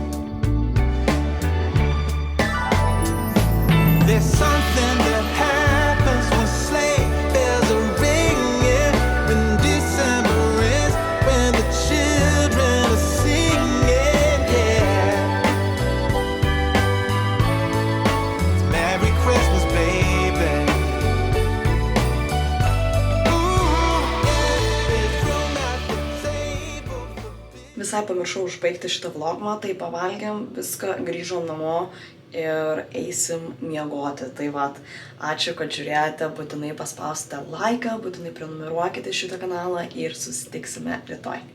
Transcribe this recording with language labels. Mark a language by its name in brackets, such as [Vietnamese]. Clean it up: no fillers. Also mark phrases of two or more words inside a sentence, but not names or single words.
[English] There's something that happens when sleigh bells are ringing, when December is, when the children are singing, yeah. It's Merry Christmas, baby. [Lithuanian] Visai pamiršau užbaigti šitą vlogmą, tai pavalgėm viską, grįžom namo ir eisim miegoti. Tai vat, ačiū, kad žiūrėjote, būtinai paspauskite laiką, būtinai prenumeruokite šitą kanalą ir susitiksime rytoj.